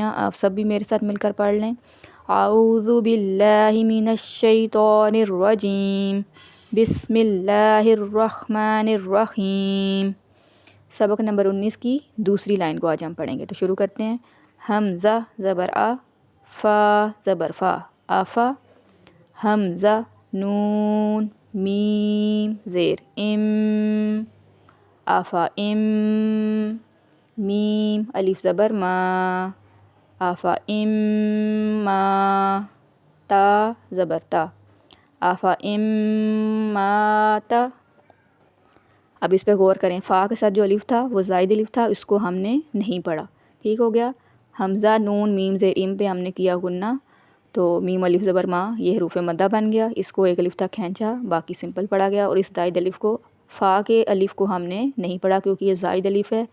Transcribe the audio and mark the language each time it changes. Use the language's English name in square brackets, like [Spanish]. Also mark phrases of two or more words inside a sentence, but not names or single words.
[Urdu] آپ سب بھی میرے ساتھ مل کر پڑھ لیں۔ [Arabic] اعوذ باللہ من الشیطان الرجیم، بسم اللہ الرحمن الرحیم۔ [Urdu] سبق نمبر 19 کی دوسری لائن کو آج ہم پڑھیں گے، تو شروع کرتے ہیں۔ حمزہ زبر آ، فا زبر فا، آفا۔ حمزہ نون میم زیر ام، آفا ام۔ میم الف زبر ما، آفا ام ما۔ تا زبر تا، آفا ام ما تا۔ اب اس پہ غور کریں، فا کے ساتھ جو الف تھا وہ زائد الف تھا، اس کو ہم نے نہیں پڑھا۔ ٹھیک ہو گیا۔ حمزہ نون میم زیر ام پہ ہم نے کیا غنہ، تو میم الف زبر ما یہ حروف مدہ بن گیا، اس کو ایک الف تک کھینچا، باقی سمپل پڑھا گیا۔ اور اس زائد الف کو، فا کے الف کو ہم نے نہیں پڑھا کیونکہ یہ زائد الف ہے۔